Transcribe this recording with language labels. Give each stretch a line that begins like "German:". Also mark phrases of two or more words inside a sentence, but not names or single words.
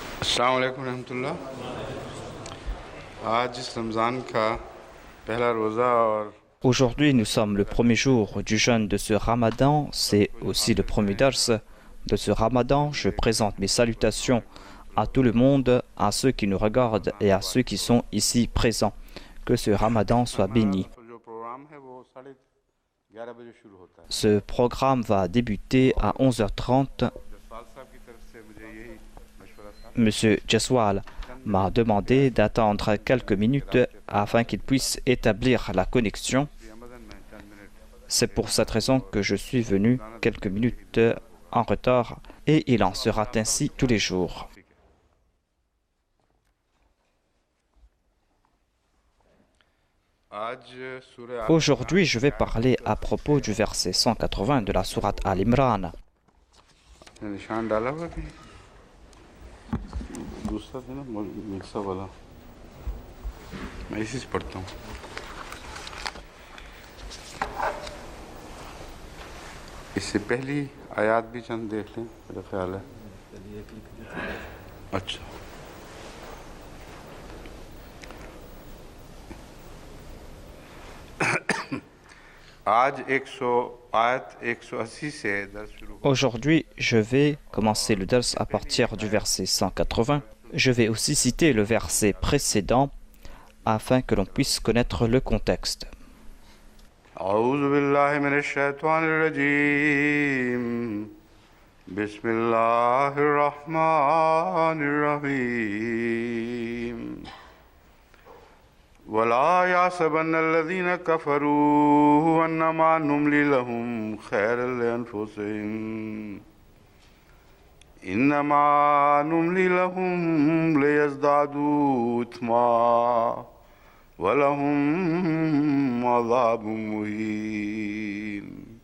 Arabic: السلام عليكم ورحمة الله.
Urdu: آج اس رمضان کا پہلا روزہ اور
French: Aujourd'hui, nous sommes le premier jour du jeûne de ce Ramadan. C'est aussi le premier dars de ce Ramadan. Je présente mes salutations à tout le monde, à ceux qui nous regardent et à ceux qui sont ici présents. Que ce Ramadan soit béni.
Urdu: جو پروگرام ہے وہ 11:30 بجے شروع ہوتا ہے.
French: Ce programme va débuter à 11h30.
Urdu: جسوال صاحب کی طرف سے مجھے یہی مشورہ تھا.
French: Monsieur Jeswal m'a demandé d'attendre quelques minutes afin qu'il puisse établir la connexion.
Urdu: رمضان میں 10 منٹ
French: C'est pour cette raison que je suis venu quelques minutes en retard et il en sera ainsi tous les jours.
Urdu: آج سورہ
French: Aujourd'hui, je vais parler à propos du verset 180 de la sourate Al-Imran.
Urdu: نے نشان ڈالا ہوا کہ دوسرا تھا نا مکسا والا، میں اسی سے پڑھتا ہوں. اس سے پہلی آیت بھی چند دیکھ لیں، میرا خیال ہے. اچھا، آج 180 سے درس شروع ہو.
French: Aujourd'hui, je vais commencer le dars à partir du verset 180. Je vais aussi citer le verset précédent afin que l'on puisse connaître le contexte.
Arabic: أعوذ بالله من الشيطان الرجيم بسم الله الرحمن الرحيم ولا يحسبن الذين كفروا أنما نملي لهم خيرا لأنفسهم إنما نملي لهم ليزدادوا إثما ولهم عذاب مهين